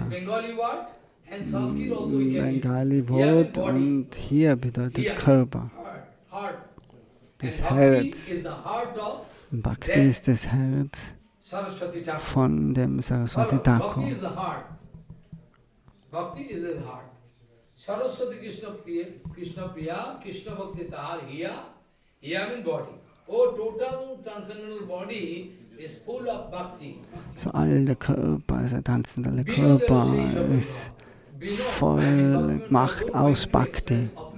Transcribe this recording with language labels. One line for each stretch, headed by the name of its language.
German: Bengali Wort und hier bedeutet Körper. Das Herz. Bhakti ist das Herz von dem Saraswati Thakur.
English: Bhakti is his heart.
Bangla: Saraswati Krishna Priya, Krishna Bhakti Tahar Hiya,
English: Hiya means body. Oh, total transcendental body is full of Bhakti.
German: So all der Körper, also tanzende Körper ist voll gemacht aus Bhakti.